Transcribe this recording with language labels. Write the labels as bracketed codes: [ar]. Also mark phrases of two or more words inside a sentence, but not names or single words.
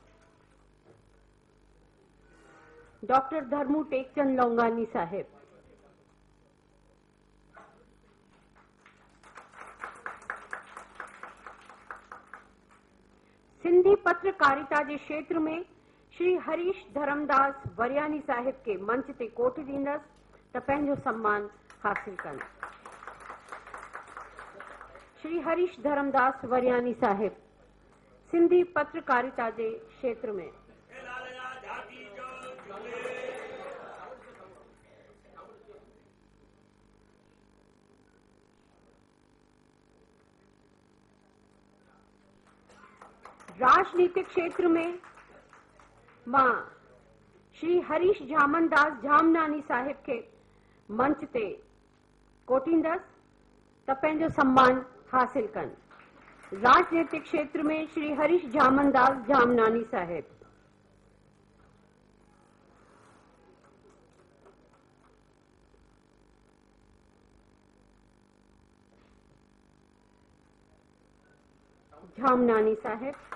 [sd] डॉक्टर धर्मू टेकचंद लोगानी साहिब। [hi] सिंधी पत्रकारिता के क्षेत्र में [sd] श्री हरीश धर्मदास वरियानी साहिब के मंच ते कोठ दींदस त पंहिंजो सम्मान हासिल कन। [hi] श्री हरीश धर्मदास वरियानी साहिब सिंधी पत्रकारिता के क्षेत्र में राजनीतिक क्षेत्र में [sd] मां श्री हरीश झामनदास झामनानी साहिब के मंच ते कोठींदस त पंहिंजो सम्मान हासिल कन। [hi] राजनीतिक क्षेत्र में श्री हरीश झामनदास झामनानी साहिब। झामनानी साहिब।